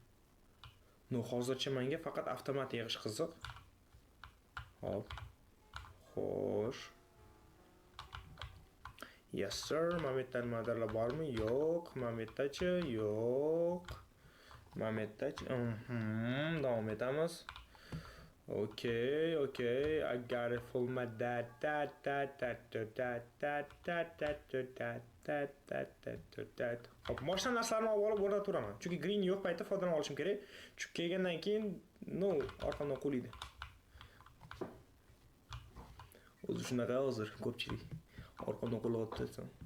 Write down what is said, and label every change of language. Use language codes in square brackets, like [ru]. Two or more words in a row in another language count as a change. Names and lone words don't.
[uz] No, hozircha menga faqat avtomat yig'ish qiziq. Hop. Xo'sh. [en] Yes sir, [uz] mana bu yerda nimadirlar bormi? Yo'q. Mana bu yerdachi? Yo'q. Mana bu yerdachi? Davom etamiz. [en] Okay, I got it for my dad. [uz] Hop, moshina narsalarni olib o'rnatiraman. Chunki green yo'q paytda foydalana olishim kerak. Chunki kelgandan keyin, orqamdan qo'laydi. O'zi shunaqa hozir ko'pchilik orqamdan qo'layapti.